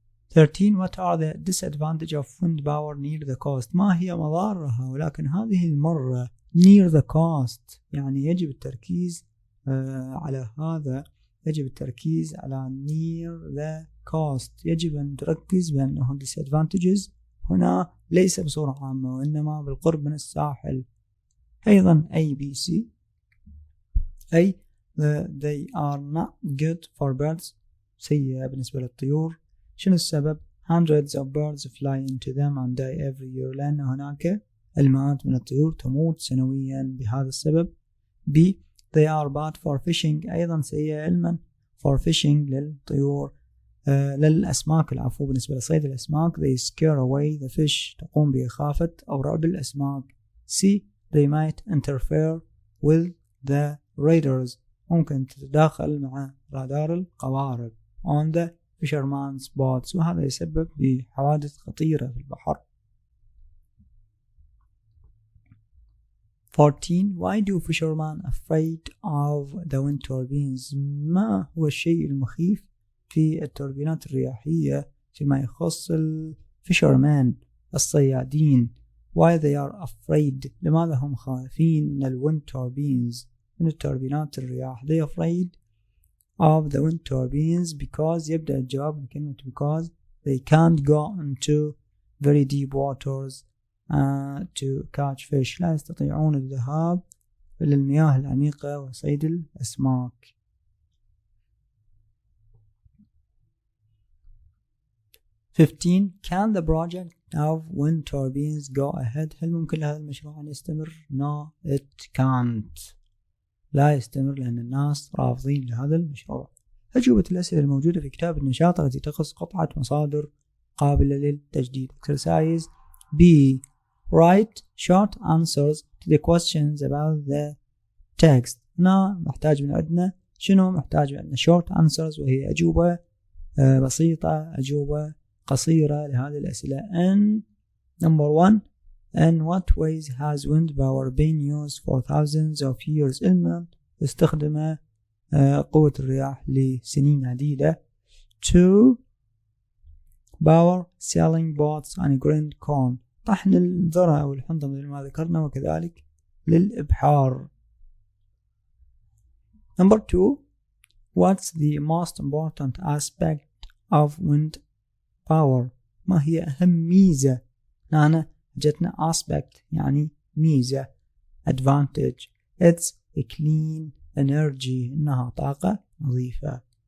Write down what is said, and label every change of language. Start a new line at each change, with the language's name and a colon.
English: 13. What are the disadvantages of wind power near the coast؟
Arabic: ما هي مضارها؟ ولكن هذه المرة
English: near the coast
Arabic: يعني يجب التركيز على هذا. يجب التركيز على
English: near the coast.
Arabic: يجب أن تركز بأنه disadvantages هنا ليس بصورة عامة وإنما بالقرب من الساحل. أيضا A, B, C. A.
English: They are not good for birds.
Arabic: سيئة بالنسبة للطيور. شنو السبب؟
English: Hundreds of birds fly into them and die every year.
Arabic: لأن هناك المئات من الطيور تموت سنويا بهذا السبب. B.
English: They are bad for fishing.
Arabic: أيضا سيئة علما
English: for fishing
Arabic: للطيور للأسماك العفو. بالنسبة لصيد الأسماك
English: they scare away the fish.
Arabic: تقوم بإخافة أو رعب الأسماك. C.
English: They might interfere with the radars.
Arabic: ممكن تتداخل مع رادار القوارب
English: on the fisherman's boats
Arabic: وهذا يسبب بحوادث خطيرة في البحر. 14.
English: Why do fishermen afraid of the wind turbines؟
Arabic: ما هو الشيء المخيف في التوربينات الرياحية فيما يخص الفيشرمان الصيادين؟
English: Why they are afraid؟
Arabic: لماذا هم خائفين من الwind turbines من التوربينات الرياح؟
English: They afraid of the wind turbines because
Arabic: يبدأ الجواب بكلمة
English: because they can't go into very deep waters to catch fish.
Arabic: لا يستطيعون الذهاب إلى المياه العميقة وصيد الأسماك. 15.
English: Can the project of wind turbines go ahead؟
Arabic: هل ممكن لهذا المشروع أن يستمر؟
English: No, it can't.
Arabic: لا يستمر لأن الناس رافضين لهذا المشروع. أجوبة الأسئلة الموجودة في كتاب النشاط التي تخص قطعة مصادر قابلة للتجديد.
English: Exercise B. write short answers to the questions about the text.
Arabic: هنا محتاج من عندنا شنو؟ محتاج من عندنا
English: short answers
Arabic: وهي أجوبة بسيطة، أجوبة قصيرة لهذه الأسئلة.
English: And number 1, in what ways has wind power been used for thousands of years؟
Arabic: علما استخدم قوة الرياح لسنين عديدة. 2,
English: power selling boats and grind corn،
Arabic: طحن الذرة أو الحنطة مثل ما ذكرنا، وكذلك للإبحار.
English: Number 2, what's the most important aspect of wind power؟
Arabic: ما هي أهم ميزة؟ هنا جتنا aspect يعني ميزة.
English: advantage it's a clean energy،
Arabic: إنها طاقة نظيفة.